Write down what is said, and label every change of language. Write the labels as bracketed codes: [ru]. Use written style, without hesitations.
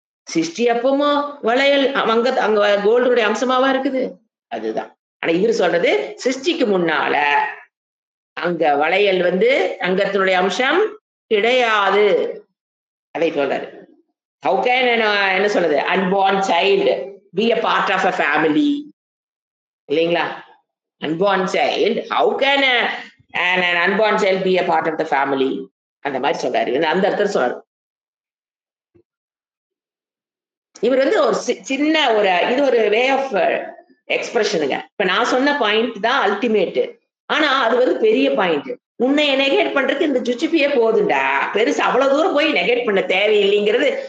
[ta] சிருஷ்டி அப்பமோ வளையல் அங்க கோல்டுடைய அம்சமாவா இருக்குது? அதுதான். ஆனா இவர் சொல்றது சிருஷ்டிக்கு முன்னால அங்க வளையல் தங்கத்தினுடைய அம்சம் கிடையாது. அதை சொல்றாரு. [en] How can [ta] என்ன சொல்றது? [en] Unborn child be a part of a family? [ta] இல்லைங்களா? [en] Unborn child, how can an unborn child be a part of the family? [ta] அந்த மாதிரி சொல்றாரு. அந்த அர்த்தம் சொல்றாரு. இவர் ஒரு சின்ன இது ஒரு வே ஆஃப் எக்ஸ்பிரஷனுங்க. இப்ப நான் சொன்ன பாயிண்ட் தான் அல்டிமேட். ஆனா அது பெரிய பாயிண்ட். உன்னை நெகேட் பண்றதுக்கு இந்த சுச்சிப்பியே போதுண்டா, பெருசு அவ்வளவு தூரம் போய் நெகேட் பண்ண தேவையில்லைங்கிறது.